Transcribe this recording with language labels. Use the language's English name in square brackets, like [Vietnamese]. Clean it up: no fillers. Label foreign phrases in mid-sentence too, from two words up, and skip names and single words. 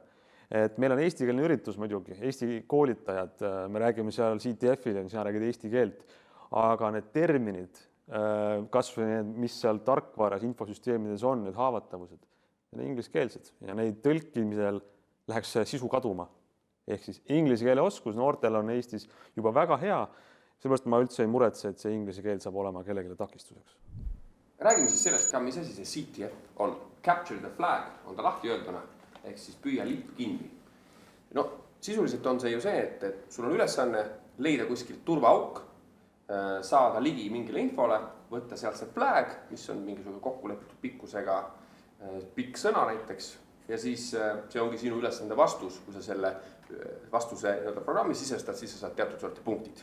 [Estonian] Et meil on eestikeelne üritus muidugi, eesti koolitajad, me räägime seal CTF-il ja sina räägid eesti keelt, aga need terminid, kas või need, mis seal tarkvaras, infosüsteemides on, need haavatavused, need on ingliskeelsed ja neid tõlkimisel läheks sisu kaduma. Ehk siis inglise keele oskus noortel on Eestis juba väga hea, seepärast ma üldse ei muretse, et see inglise keel saab olema kellelegi takistuseks. Räägime siis sellest ka, mis asi see CTF on. [English] Capture the flag [Estonian] on ta lahti öelduna, ehk siis püüa lipp kinni. No, sisuliselt on see ju see, et sul on ülesanne leida kuskilt turvaauk, saada ligi mingile infole, võtta sealt see flag, mis on mingisugune kokkulepitud pikkusega pikk sõna näiteks, ja siis see ongi sinu ülesande vastus, kui sa selle vastuse programmi sisestad, siis sa saad teatud sorti punktid.